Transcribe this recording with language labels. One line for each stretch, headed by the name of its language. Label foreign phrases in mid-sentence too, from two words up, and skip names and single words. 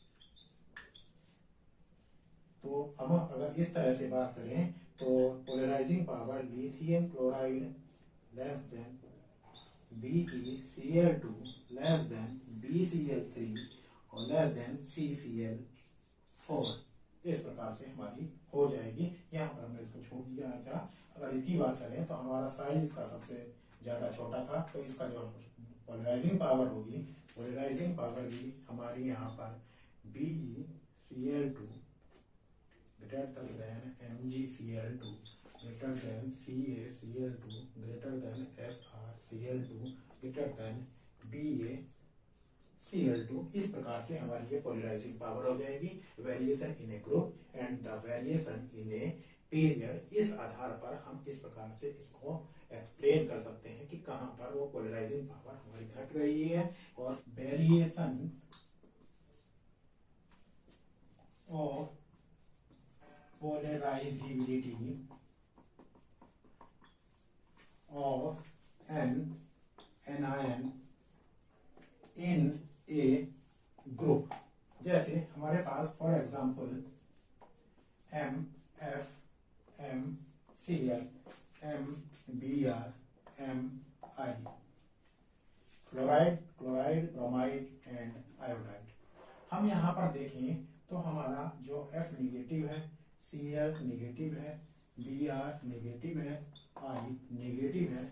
Hindi: तो हम अगर इस तरह से बात करें तो
English: polarizing power lithium chloride less than BeCl2 less than BCl3
Hindi: और
English: less than CCl4,
Hindi: इस प्रकार से हमारी हो जाएगी। यहाँ पर हमने इसको छोड़ दिया था। अगर इसकी बात करें तो हमारा साइज इसका सबसे ज्यादा छोटा था, तो इसका जो
English: polarizing power
Hindi: होगी,
English: polarizing power
Hindi: भी हमारी यहाँ पर
English: BeCl2 greater than MgCl2 greater than CaCl2 greater than SrCl2 greater than BaCl2,
Hindi: इस प्रकार से हमारी ये
English: polarizing power
Hindi: हो जाएगी।
English: variation in a group and the variation in a period,
Hindi: इस आधार पर हम इस प्रकार से इसको एक्सप्लेन कर सकते हैं कि कहाँ पर वो
English: polarizing power
Hindi: हमारी घट रही है।
English: और variation of polarizability of an anion in a group,
Hindi: जैसे हमारे पास
English: for example MF, MCl, MBr, MI, fluoride, chloride, bromide and iodide.
Hindi: हम यहाँ पर देखें तो हमारा जो F निगेटिव है, Cl नेगेटिव है, Br नेगेटिव है, I नेगेटिव है।